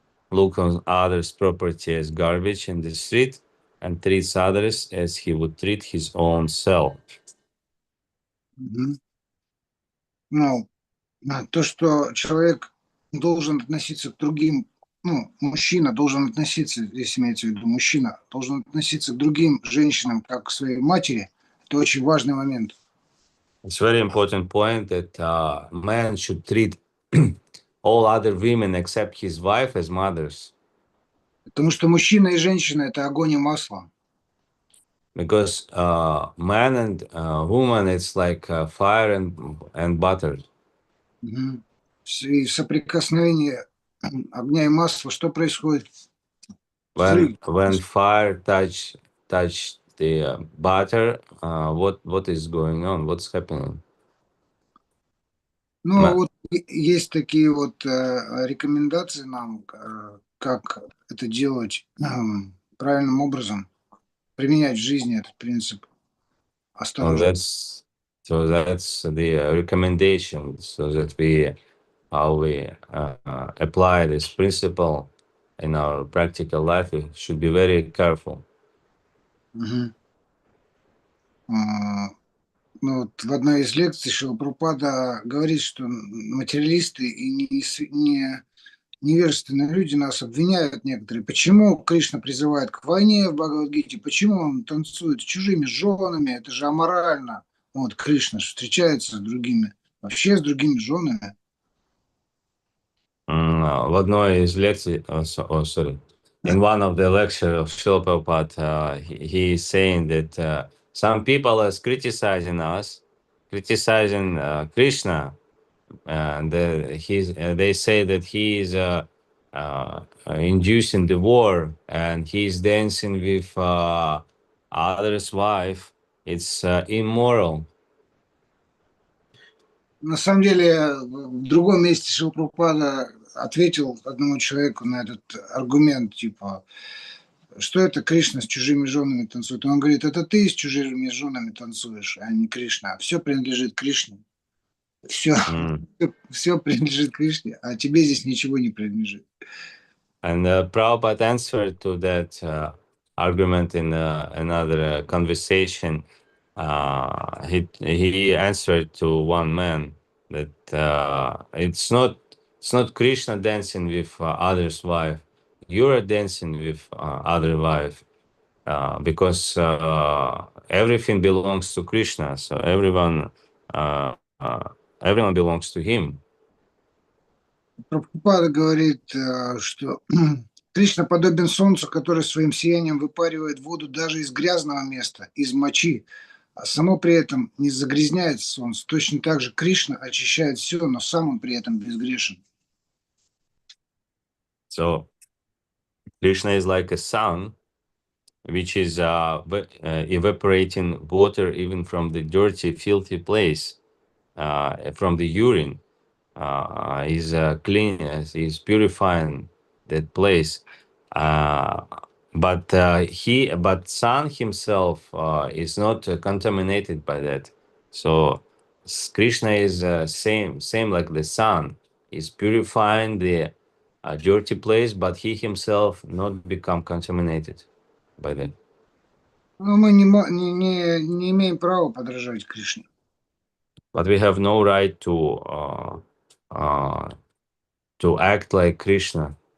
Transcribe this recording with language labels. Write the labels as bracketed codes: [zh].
[en] looks on others' property as garbage in the street, and treats others as he would treat his own self. [ru] Ну, то, что человек должен относиться к другим, мужчина должен относиться, здесь имеется в виду мужчина, должен относиться к другим женщинам как к своей матери, это очень важный момент. [en] It's a very important point that man should treat all other women except his wife as mothers. [ru] Потому что мужчина и женщина – это огонь и масло. [en] Because man and woman, it's like fire and butter. [ru] И в соприкосновении огня и масла что происходит? [en] When fire touch the butter, what is going on? What's happening? [ru] Вот есть такие вот рекомендации нам, как это делать правильным образом, применять в жизни этот принцип осторожности. [en] So that's the recommendation, so that we apply this principle in our practical life. We should be very careful. [ru] Вот в одной из лекций Шрила Прабхупада говорит, что материалисты и невежественные люди нас обвиняют некоторые. Почему Кришна призывает к войне в Бхагавад-гите? Почему он танцует с чужими женами? Это же аморально. Вот Кришна встречается с другими, вообще с другими женами. В одной из лекций, [en] in one of the lectures of Srila Prabhupada, he is saying that some people are criticizing us, criticizing Krishna, and they say that he is inducing the war, and he's dancing with others' wife. It's immoral. [ru] На самом деле, в другом месте Шрила Прабхупада ответил одному человеку на этот аргумент, типа, что это Кришна с чужими женами танцует. Он говорит, это ты с чужими женами танцуешь, а не Кришна. Все принадлежит Кришне. Все, все принадлежит Кришне, а тебе здесь ничего не принадлежит. [en] And Prabhupada answered to that argument in another conversation. He answered to one man that it's not Krishna dancing with other's wife. You are dancing with other wife because everything belongs to Krishna. So everyone belongs to him. [ru] Прабхупада говорит, что Кришна подобен солнцу, который своим сиянием выпаривает воду даже из грязного места, из мочи, а само при этом не загрязняет солнце. Точно так же Кришна очищает все, но сам он при этом безгрешен. [en] So Krishna is like a sun, which is evaporating water even from the dirty, filthy place, from the urine. Is clean, is purifying that place. But sun himself is not contaminated by that. So Krishna is same like the sun, is purifying the dirty place, but he himself not become contaminated by that. [ru] Но мы не имеем права подражать Кришне. [en] But we have no right to act like Krishna.